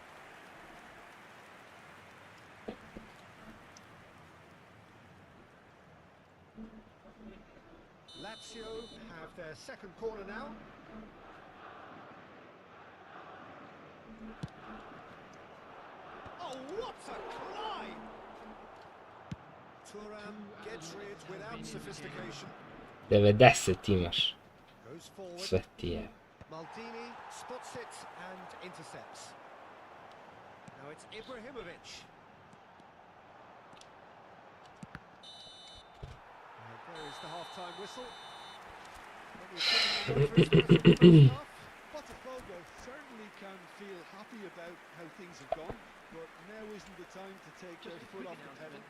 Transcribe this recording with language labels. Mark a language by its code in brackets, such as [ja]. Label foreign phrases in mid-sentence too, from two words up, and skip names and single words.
[en] Lazio have their second corner now. Oh, what a climb! Thuram gets rid without sophistication. [sr] Deve 10 imaš. [en] Goes forward. [sr] Sve ti je. [en] Maldini spots it and intercepts. Now it's Ibrahimovic. And there is the half-time whistle. Botafogo certainly can feel happy about how things have gone, but now isn't the time to take their foot off the pedal.